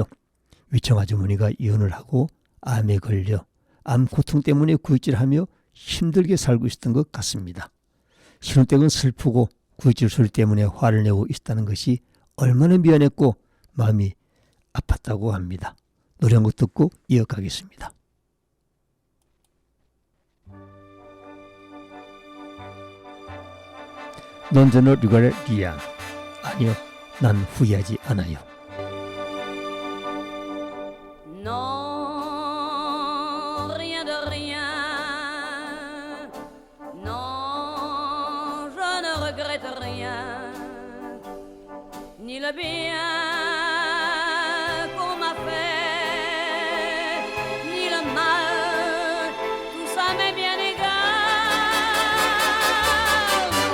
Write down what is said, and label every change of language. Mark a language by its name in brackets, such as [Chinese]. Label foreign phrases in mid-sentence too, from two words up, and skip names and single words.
[Korean] 위층 아주머니가 이혼을 하고 암에 걸려 암 고통 때문에 구역질하며 힘들게 살고 있었던 것 같습니다. 신혼댁은 슬프고 구역질 소리 때문에 화를 내고 있었다는 것이 얼마나 미안했고 마음이 아팠다고 합니다. 노래 한 곡 듣고 이어가겠습니다. [French] Non je ne regrette rien. [Korean] 아니요, 난 후회하지 않아요. [French] Non, rien de rien. Non, je ne regrette rien. Ni le bien qu'on m'a fait, ni le mal, tout ça m'est bien égal.